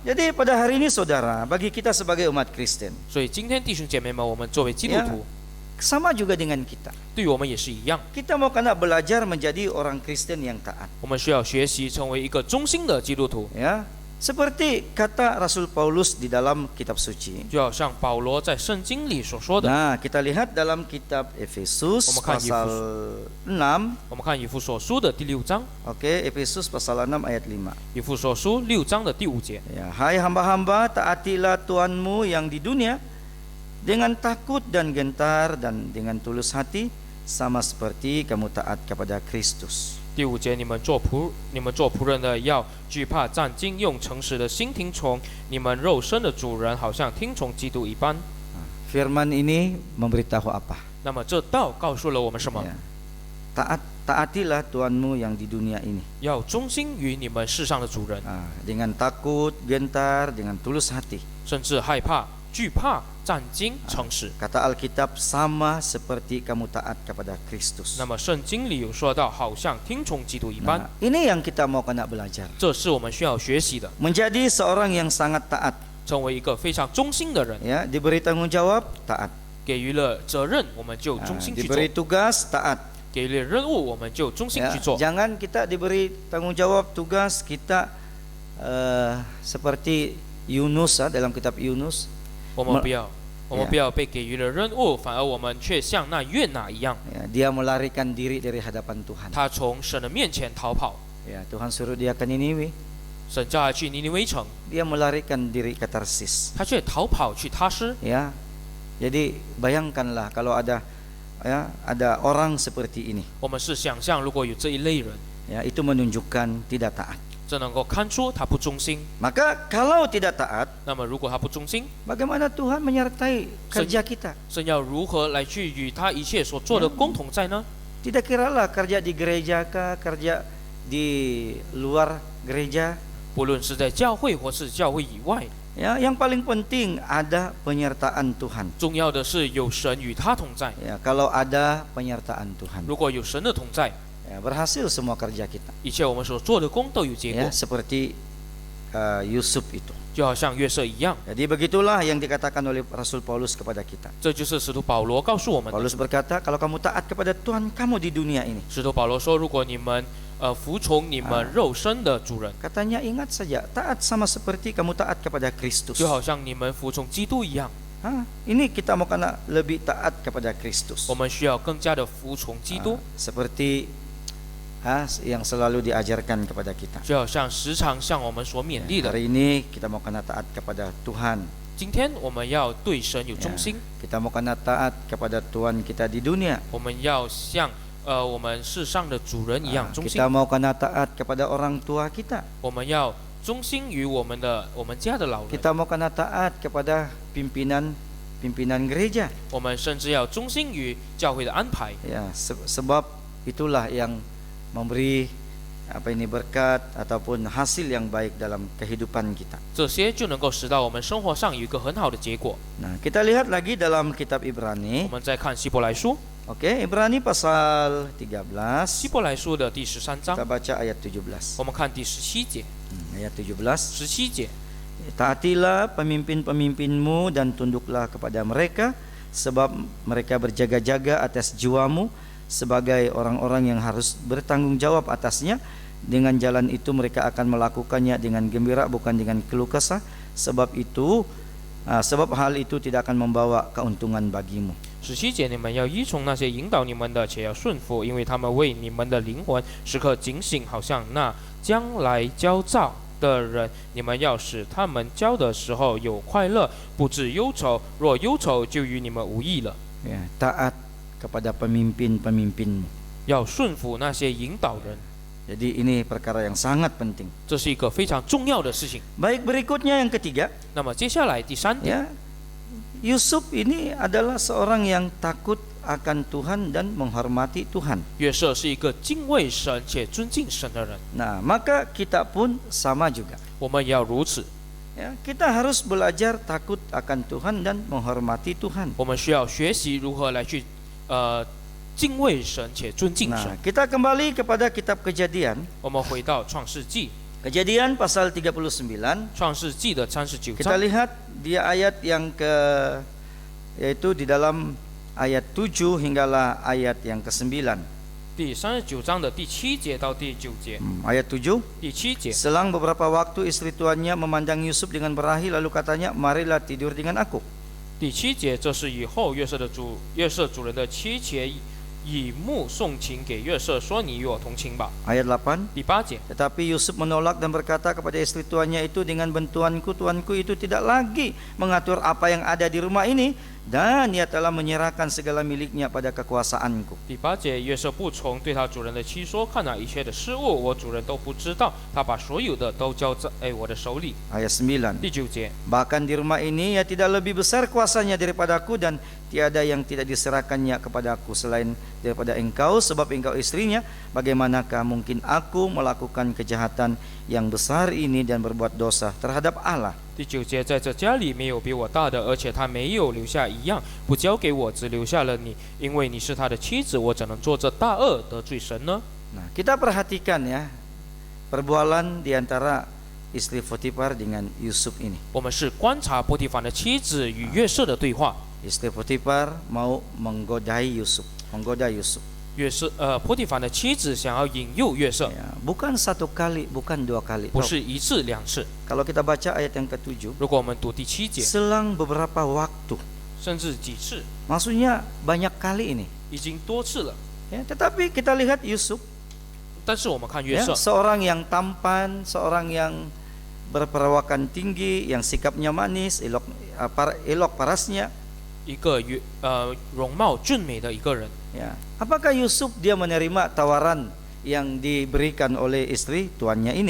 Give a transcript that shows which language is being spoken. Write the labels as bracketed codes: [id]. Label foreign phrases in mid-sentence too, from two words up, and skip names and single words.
[ms] Jadi pada hari ini saudara, bagi kita sebagai umat Kristen, [zh] 所以今天弟兄姐妹们，我们作为基督徒， [ms] sama juga dengan kita. [zh] 对于我们也是一样， [ms] Kita mau kena belajar menjadi orang Kristen yang taat. [zh] 我们需要学习成为一个忠心的基督徒。 [ms] Ya, seperti kata Rasul Paulus di dalam kitab suci. [zh] 就好像保罗在圣经里所说的， [ms] Nah, kita lihat dalam kitab Efesus Memakan pasal 6. [zh] 我们看以弗所书的第6章， [ms] Oke, Efesus pasal 6 ayat 5. [zh] 以弗所书6章的第5节。 [ms] Ya, hai hamba-hamba, taatilah Tuhanmu yang di dunia dengan takut dan gentar dan dengan tulus hati, sama seperti kamu taat kepada Kristus. [zh] 第5节，你们做仆人的要惧怕战兢，用诚实的心听从你们肉身的主人，好像听从基督一般。 [ms] Firman ini memberitahu apa? [zh] 那么这道告诉了我们什么？ [ms] Ya. Taatilah Tuhanmu yang di dunia ini. [zh] 要忠心于你们世上的主人， [ms] Dengan takut, gentar, dengan tulus hati. [zh] 甚至害怕、惧怕、战兢、诚实。 [ms] Kata Alkitab, sama seperti kamu taat kepada Kristus. [zh] 那么圣经里有说到，好像听从基督一般。 [ms] Nah, ini yang kita mau kena belajar. [zh] 这是我们需要学习的， [ms] Menjadi seorang yang sangat taat. [zh] 成为一个非常忠心的人。 [ms] Ya, diberi tanggung jawab, taat. [zh] 给予了责任，我们就忠心去做； [ms] Diberi tugas, taat. [zh] 给予了任务，我们就忠心 [ms] Ya, [zh] 去做。 [ms] jangan kita diberi tanggung jawab tugas kita seperti Yunus dalam kitab Yunus. [zh] 我们不要被给予了任务，反而我们却像那约拿一样， [ms] Ya, dia melarikan diri dari hadapan Tuhan. [zh] 他从神的面前逃跑。 [ms] Ya, Tuhan suruh dia ke Niniwe, [zh] 神叫他去尼尼微城， [ms] dia melarikan diri ke Tarsis. [zh] 他却逃跑去他施。 [ms] Ya, jadi bayangkanlah kalau ada orang seperti ini. [zh] 我们是想象，如果有这一类人， [ms] Ya, itu menunjukkan tidak taat. [zh] 这能够看出他不忠心。 [ms] Maka kalau tidak taat, [zh] 那么如果他不忠心， [ms] bagaimana Tuhan menyertai kerja kita? [zh] 神要如何来去与他一切所做的共同在呢？ [ms] Tidak kiralah kerja di gereja kah, kerja di luar gereja. [zh] 不论是在教会或是教会以外， [ms] Ya, yang paling penting ada penyertaan Tuhan. [zh] 重要的是有神与他同在。 [ms] Ya, kalau ada penyertaan Tuhan, [zh] 如果有神的同在， [ms] ya, berhasil semua kerja kita. [zh] 一切我们所做的功都有结果 [ms] Ya,。seperti Yusuf itu. [zh] 就好像约瑟一样。 [ms] Jadi begitulah yang dikatakan oleh Rasul Paulus kepada kita. [zh] 这就是使徒保罗告诉我们的。 [ms] Paulus berkata, kalau kamu taat kepada Tuhan kamu di dunia ini. [zh] 使徒保罗说，如果你们服从你们肉身的主人， [ms] Katanya ingat saja, taat sama seperti kamu taat kepada Kristus. [zh] 就好像你们服从基督一样。 [ms] Ini kita mau kena lebih taat kepada Kristus. [zh] 我们需要更加的服从基督， [ms] Seperti yang selalu diajarkan kepada kita. [zh] 就好像时常向我们所勉励的。 [ms] Hari ini kita mau kena taat kepada Tuhan. [zh] 今天我们要对神有 [ms] Ya, [zh] 忠心， [ms] kita mau kena taat kepada Tuhan kita di dunia. [zh] 我们要像我们世上的主人一样忠心 [ms] Kita，mau kena taat kepada orang tua kita. [zh] 我们要忠心于我们家的老人， [ms] Kita mau kena taat kepada pimpinan gereja. [zh] 我们甚至要忠心于教会的安排。 [ms] Ya, sebab itulah yang memberi berkat ataupun hasil yang baik dalam kehidupan kita. [zh] 这些就能够使到我们生活上有一个很好的结果。 [ms] Nah, kita lihat lagi dalam kitab [zh] 我 [ms] Ibrani. [zh] 们再看希伯来书， [ms] Oke, Ibrani pasal 13. [zh] 希伯来书的第13 [ms] Kita [zh] 章， [ms] baca ayat 17. [zh] 我们看第17节。 [ms] Ayat 17. [zh] 17节， [ms] Taatilah pemimpin-pemimpinmu dan tunduklah kepada mereka, sebab mereka berjaga-jaga atas jiwamu sebagai orang-orang yang harus bertanggung jawab atasnya. Dengan jalan itu mereka akan melakukannya dengan gembira, bukan dengan keluh kesah. Sebab hal itu tidak akan membawa keuntungan bagimu. [zh] 17 节，你们要依从那些引导你们的，且要顺服，因为他们为你们的灵魂时刻警醒，好像那将来焦躁的人。你们要使他们焦的时候有快乐，不致忧愁。若忧愁，就与你们无益了。 [ms] Ya, taat kepada pemimpin-pemimpinmu. [zh] 要顺服那些引导人， [ms] Jadi ini perkara yang sangat penting. [zh] 这是一个非常重要的事情。 [ms] Baik, berikutnya yang ketiga, [zh] 那么接下来第3点， [ms] ya, Yusuf ini adalah seorang yang takut akan Tuhan dan menghormati Tuhan. [zh] 约瑟是一个敬畏神且尊敬神的人， [ms] Nah, maka kita pun sama juga. [zh] 我们也要如此。 [ms] Ya, kita harus belajar takut akan Tuhan dan menghormati Tuhan. [zh] 我们需要学习如何来去敬畏神且尊敬神。 [ms] Nah, kita kembali kepada kitab Kejadian. [zh] 我们回到创世纪， [ms] Kejadian pasal 39. [zh] 创世纪的39 [ms] Kita [zh] 章， [ms] lihat dia ayat yang yaitu di dalam ayat 7 hinggalah ayat yang ke-9. [zh] 第39章的第7节到第9节。 [ms] Ayat 7. [zh] 第7节， [ms] Selang beberapa waktu istri tuannya memandang Yusuf dengan berahi, lalu katanya, marilah tidur dengan aku. [zh] 第7节，这是以后约瑟主人的妻妾以目送情给约瑟，说：“你与我同寝吧。 [ms] Ayat 8. ” [zh] 第8节， [ms] Tetapi Yusuf menolak dan berkata kepada istri tuannya itu, dengan bantuanku tuanku itu tidak lagi mengatur apa yang ada di rumah ini, dan ia telah menyerahkan segala miliknya pada kekuasaanku. [zh] 第8节，约瑟不从，对他主人的妻说：“看哪，一切的事物我主人都不知道，他把所有的都交在我的手里。 [ms] Ayat 9. ” [zh] 第9节， [ms] Bahkan di rumah ini ia tidak lebih besar kuasanya daripadaku, dan tiada yang tidak diserahkannya kepadaku selain daripada engkau, sebab engkau istrinya. Bagaimanakah mungkin aku melakukan kejahatan yang besar ini dan berbuat dosa terhadap Allah? [zh] 第9节，在这家里没有比我大的，而且他没有留下一样不交给我，只留下了你，因为你是他的妻子，我怎能做这大恶得罪神呢？ [ms] Nah, kita perhatikan ya perbualan di antara istri Potifar dengan Yusuf ini. [zh] 我们是观察波提乏的妻子与约瑟的对话。 [ms] Istri Potifar mau menggoda Yusuf. [zh] 波提乏的妻子想要引诱约瑟， [ms] Ya, bukan satu kali, bukan dua kali. [zh] 不是1次2次。 [ms] Kalau kita baca ayat yang ke-7, [zh] 如果我们读第7节， [ms] selang beberapa waktu. [zh] 甚至几次， [ms] Maksudnya banyak kali ini. [zh] 已经多次了。 [ms] Ya, tetapi kita lihat Yusuf, [zh] 但是我们看约 [ms] ya, [zh] 瑟， [ms] seorang yang tampan, seorang yang berperawakan tinggi, yang sikapnya manis, elok parasnya. [zh] 一个容貌俊美的一个人。 [ms] Ya. Apakah Yusuf dia menerima tawaran yang diberikan oleh istri tuannya ini?